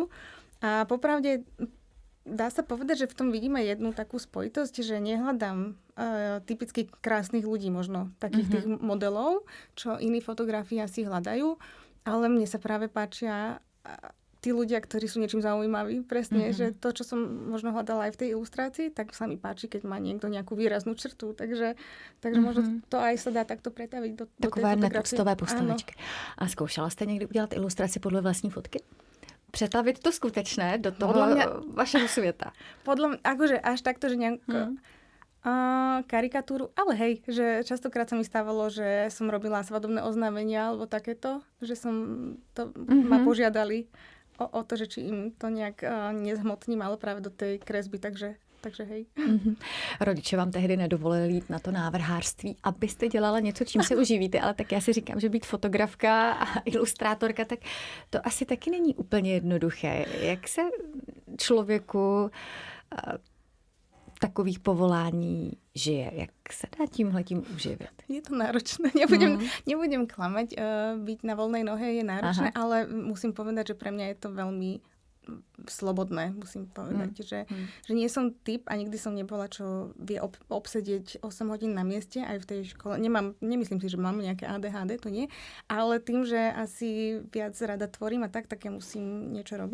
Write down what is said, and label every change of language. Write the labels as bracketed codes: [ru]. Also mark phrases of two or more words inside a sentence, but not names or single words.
[sk] A popravde dá sa povedať, že v tom vidíme jednu takú spojitosť, že nehľadám typicky krásnych ľudí, možno takých tých modelov, čo iní fotografii asi hľadajú, ale mne sa práve páčia tí ľudia, ktorí sú niečím zaujímaví. Presne, že to, čo som možno hľadala aj v tej ilustrácii, tak sa mi páči, keď má niekto nejakú výraznú črtu. Takže možno to aj sa dá takto pretaviť do tej fotografie. [cs] Takové netextové postavičky. A zkoušela jste někdy udělat ilustraci podle vlastní fotky? Přetavit to skutečné do toho vašeho světa? [sk] Akože až takto, že nejako karikatúru, ale hej, že častokrát sa mi stávalo, že som robila svadobné oznámenia alebo takéto, že ma požiadali o to, že či im to nejak nezhmotním, ale práve do tej kresby, takže hej. [cs] Rodiče vám tehdy nedovolili jít na to návrhářství, abyste dělala něco, čím se uživíte, ale tak já si říkám, že být fotografka a ilustrátorka, tak to asi taky není úplně jednoduché. Jak se člověku takových povolání žije? Jak se dá tímhletím uživit? [sk] Je to náročné. Nebudem klamať. Byť na voľnej nohe je náročné, ale musím povedať, že pre mňa je to veľmi slobodné, musím povedať. Že nie som typ a nikdy som nebola, čo vie obsedieť 8 hodín na mieste aj v tej škole. Nemyslím si, že mám nejaké ADHD, to nie. Ale tým, že asi viac rada tvorím a tak ja musím niečo robiť.